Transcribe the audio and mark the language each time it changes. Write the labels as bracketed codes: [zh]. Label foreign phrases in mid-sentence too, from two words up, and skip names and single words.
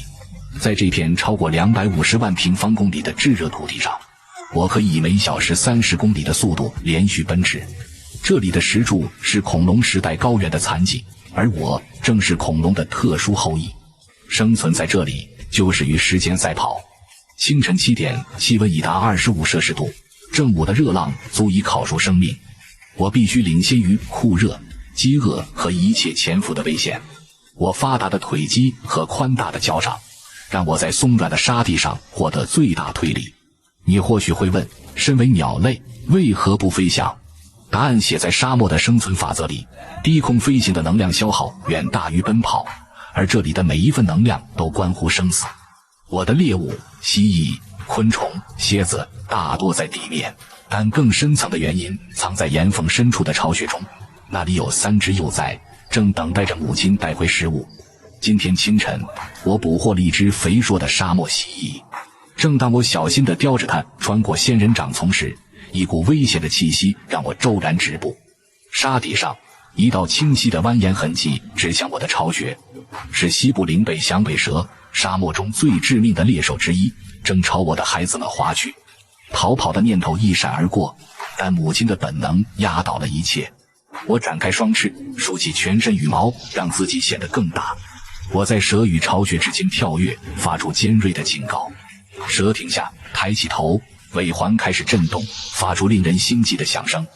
[zh] 在這片超過250萬平方公里的炙熱土地上，我可以以每小時30公里的速度連續奔馳。這裡的石柱是恐龍时代高原的殘跡，而我正是恐龍的特殊後裔。生存在這裡就是與時間賽跑。清晨7點，氣溫已達25攝氏度，正午的熱浪足以烤熟生命。我必須領先於酷熱、飢餓和一切潛伏的危險。我發達的腿肌和寬大的腳掌，讓我在鬆軟的沙地上獲得最大推力。你或許會問，身為鳥類，為何不飛翔？答案寫在沙漠的生存法則裡。低空飛行的能量消耗遠大於奔跑，而這裡的每一份能量都關乎生死。我的獵物蜥蜴、昆蟲、蠍子大多在地面，但更深層的原因藏在岩縫深處的巢穴中，那裡有3只幼崽，正等待着母親帶回食物。今天清晨，我捕獲了一只肥硕的沙漠蜥蜴。正当我小心地叼着它穿過仙人掌叢時，一股危險的气息讓我骤然止步。沙地上一道清晰的蜿蜒痕迹指向我的巢穴，是西部灵北响尾蛇，沙漠中最致命的猎手之一，正朝我的孩子们划去。逃跑的念头一閃而過，但母親的本能壓倒了一切。我展開雙翅，豎起全身羽毛，讓自己顯得更大。我在蛇與巢穴之間跳躍，發出尖銳的警告。蛇停下，抬起頭，尾環開始震動，發出令人心悸的響聲。